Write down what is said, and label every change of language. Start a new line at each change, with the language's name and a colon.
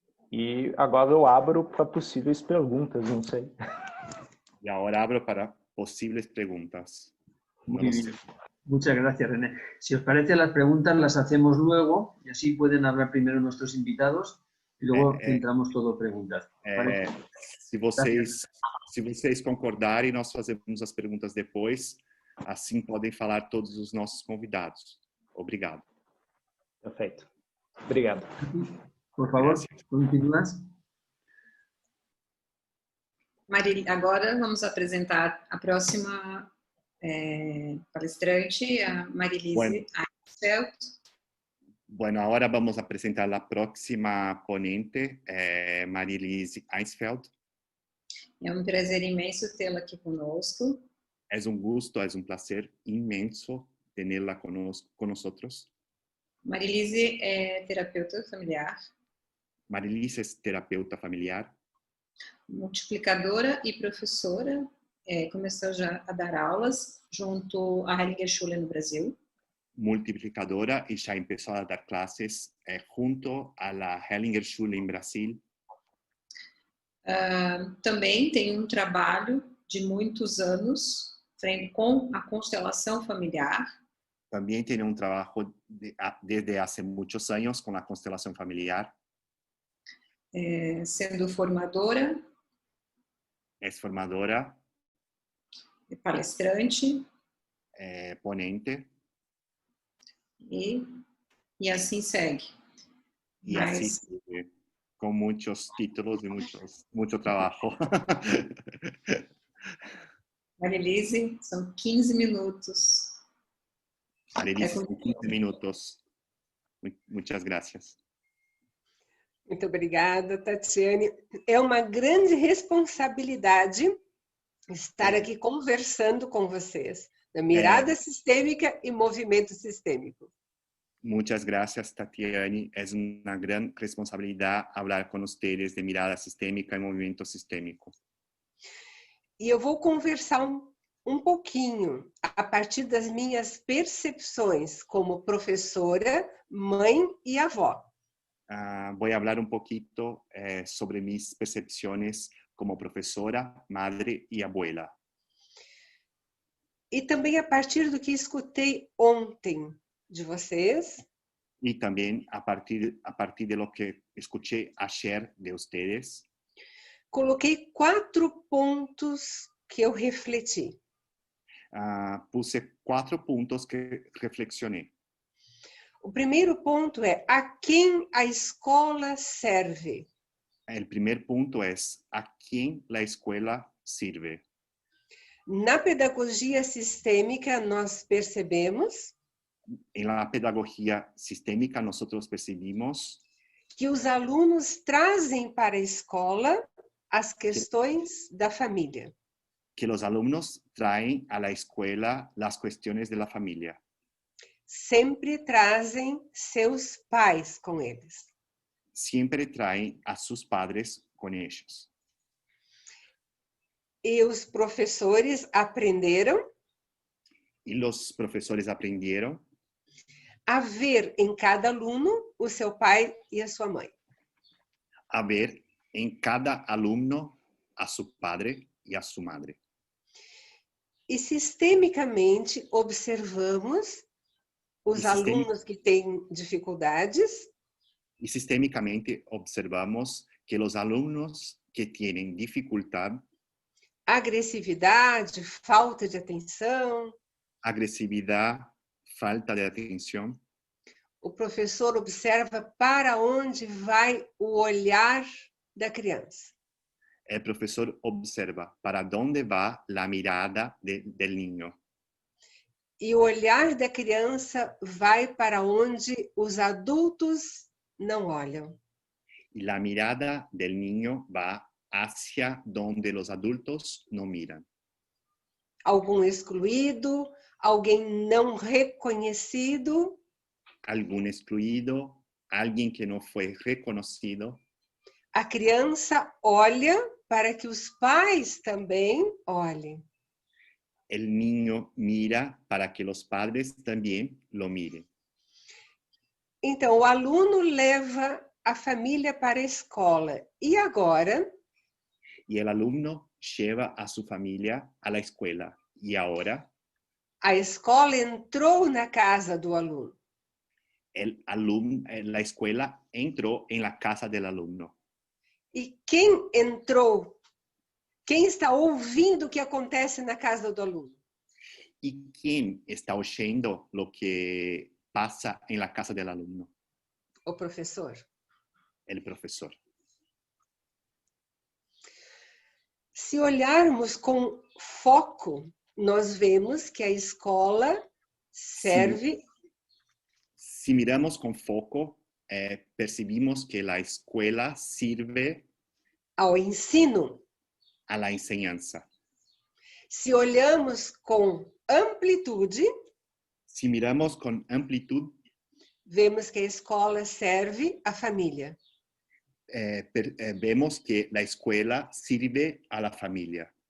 Portuguese: E agora eu abro para possíveis perguntas, não sei. E agora abro para possíveis perguntas.
Spanish: Muy bien. Muchas gracias, René. Si os parece, las preguntas las hacemos luego y así pueden hablar primero nuestros invitados y luego centramos todo preguntas. ¿Vale?
Portuguese: Se vocês concordarem, nós fazemos as perguntas depois. Assim podem falar todos os nossos convidados. Obrigado. Perfeito. Obrigado.
Spanish: Por favor, continúas.
Portuguese: Agora vamos apresentar a próxima palestrante, a Marilise Eichsfeld.
Spanish: Bueno, ahora vamos a presentar la próxima ponente, Marilise Einsfeld.
Portuguese: É um prazer imenso tê-la aqui conosco.
Spanish: Es un gusto, es un placer inmenso tenerla con nosotros.
Portuguese: Marilise é terapeuta familiar,
Spanish: Marilise es terapeuta familiar,
Portuguese: multiplicadora e professora. Começou já a dar aulas junto à Hellinger Schule no Brasil.
Spanish: multiplicadora y ya empezó a dar clases junto a la Hellinger Schule en Brasil.
Portuguese: Também tem um trabalho de muitos anos com a constelação familiar.
Spanish: También tiene un trabajo desde hace muchos años con la constelación familiar.
Portuguese: Sendo formadora.
Spanish: Es formadora.
Portuguese: Palestrante.
Spanish: Ponente.
Portuguese: E assim segue.
Spanish: Y así sigue, con muchos títulos y mucho trabajo.
Portuguese: Marilise, são 15 minutos.
Spanish: Marilise, 15 minutos. Muchas gracias.
Portuguese: Muito obrigada, Tatiane. É uma grande responsabilidade estar aqui conversando com vocês, da mirada sistêmica e movimento sistêmico.
Spanish: Muchas gracias, Tatiane. Es una gran responsabilidad hablar con ustedes de mirada sistémica y movimiento sistémico.
Portuguese: E eu vou conversar um pouquinho a partir das minhas percepções como professora, mãe e avó.
Spanish: Voy a hablar un poquito sobre mis percepciones como profesora, madre y abuela.
Portuguese: E também a partir do que escutei ontem de vocês.
Spanish: Y también a partir de lo que escuché ayer de ustedes.
Portuguese: Coloquei 4 pontos que eu refleti.
Spanish: Puse 4 puntos que reflexioné.
Portuguese: O primeiro ponto é a quem a escola serve.
Spanish: El primer punto es a quién la escuela sirve.
Portuguese: Na pedagogia sistêmica nós percebemos
Spanish: en la pedagogía sistémica nosotros percibimos
Portuguese: que os alunos trazem para a escola as questões da família.
Spanish: Que los alumnos traen a la escuela las cuestiones de la familia.
Portuguese: Sempre trazem seus pais com eles.
Spanish: Siempre traen a sus padres con ellos.
Portuguese: E os professores aprenderam.
Spanish: Y los profesores aprendieron
Portuguese: a ver em cada aluno o seu pai e a sua mãe.
Spanish: A ver en cada alumno a su padre y a su madre.
Portuguese: E sistemicamente observamos os alunos que têm dificuldades.
Spanish: Y sistémicamente observamos que los alumnos que tienen dificultad,
Portuguese: agressividade, falta de atenção,
Spanish: agresividad, falta de atención.
Portuguese: O professor observa para onde vai o olhar da criança.
Spanish: El profesor observa para dónde va la mirada del niño.
Portuguese: E o olhar da criança vai para onde os adultos não olham.
Spanish: Y la mirada del niño va hacia donde los adultos no miran.
Portuguese: Algum excluído, alguém não reconhecido.
Spanish: Algún excluido, alguien que no fue reconocido.
Portuguese: A criança olha para que os pais também olhem.
Spanish: El niño mira para que los padres también lo miren.
Portuguese: Então, o aluno leva a família para a escola. E agora?
Spanish: Y el alumno lleva a su familia a la escuela. Y ahora?
Portuguese: A escola entrou na casa do aluno.
Spanish: La escuela entró en la casa del alumno.
Portuguese: E quem entrou? Quem está ouvindo o que acontece na casa do aluno?
Spanish: ¿Y quién está oyendo lo que pasa en la casa del alumno?
Portuguese: O professor.
Spanish: El profesor.
Portuguese: Se olharmos com foco, nós vemos que a escola serve...
Spanish: Si miramos con foco, percibimos que la escuela sirve
Portuguese: ao ensino.
Spanish: a la enseñanza.
Portuguese: Se olhamos com amplitude,
Spanish: Si miramos con amplitud,
Portuguese: vemos que a escola serve à família.
Spanish: vemos que la escuela sirve a la familia.